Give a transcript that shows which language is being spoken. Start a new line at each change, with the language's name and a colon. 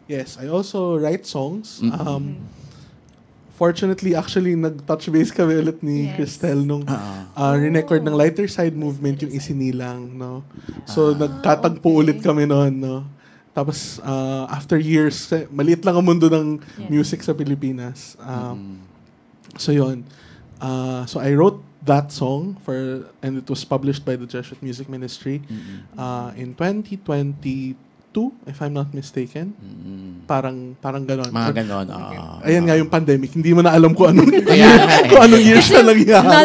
English: Yes, I also write songs. Fortunately, actually, nag-touch base kami ulit ni Cristel nung re-record ng Lighter Side Movement yung isinilang, no?
Filipino: So, nagkatagpo ulit kami noon, no? Tapos, after years, maliit lang ang mundo ng music sa Pilipinas. So, yun.
English: So, I wrote that song and it was published by the Jesuit Music Ministry in 2022, if I'm not mistaken.
Filipino: Parang ganon. Mga ganon. Ayan nga yung pandemic. Hindi mo na alam kung anong year siya nangyari.